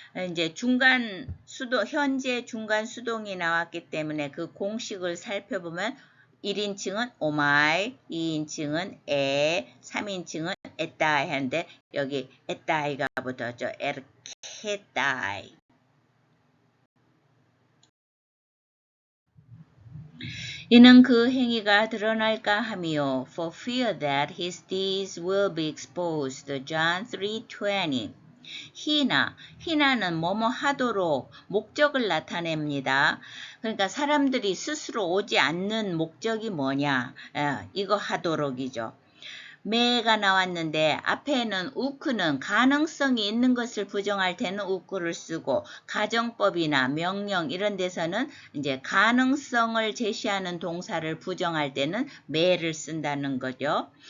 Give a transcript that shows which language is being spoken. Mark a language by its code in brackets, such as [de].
[ko] 이제 중간 수동, 현재 중간 수동이 나왔기 때문에 그 공식을 살펴보면 1인칭은 오마이, 2인칭은 에, 3인칭은 에따이 하는데 여기 에따이가 붙었죠. 에르케따이. 이는 그 행위가 드러날까 하미요. [en] For fear that his deeds will be exposed. John 3:20. [ko] 희나는 뭐뭐 하도록 목적을 나타냅니다. 그러니까 사람들이 스스로 오지 않는 목적이 뭐냐. 이거 하도록이죠. 매가 나왔는데 앞에는 우크는 가능성이 있는 것을 부정할 때는 우크를 쓰고 가정법이나 명령 이런 데서는 이제 가능성을 제시하는 동사를 부정할 때는 매를 쓴다는 거죠.